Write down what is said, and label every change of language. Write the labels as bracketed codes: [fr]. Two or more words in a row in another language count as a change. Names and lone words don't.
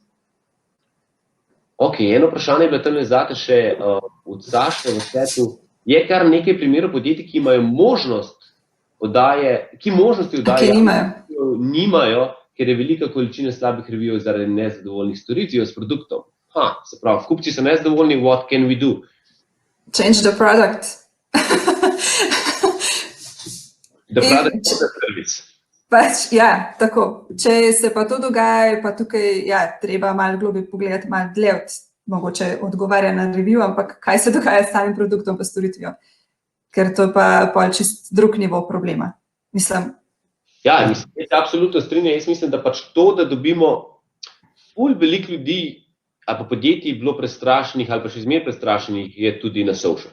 [sl] Ok, eno vprašanje je bilo tam zate še od Saše v svetu. Je kar nekaj primerov podjetij, ki imajo možnosti oddaje, nimajo, ker je velika količina slabih revijev zaradi nezadovoljnih storitev s produktom. Se pravi, kupci so nezadovoljni, [en] what can we do? Change the product. The product is the service. [sl] Pač, ja, tako. Če se pa to dogaja, pa tukaj, ja, treba malo globje pogledati, malo dlje mogoče odgovarja na review, ampak kaj se dogaja s samim produktom pa storitvijo? Ker to pa čist drug nivo problema. Mislim. Ja, mislim, jaz absolutno strinjam. Jaz mislim, da pač to, da dobimo veliko ljudi, ali pa podjetij bilo prestrašenih, ali pa še zmeraj prestrašenih, je tudi na social.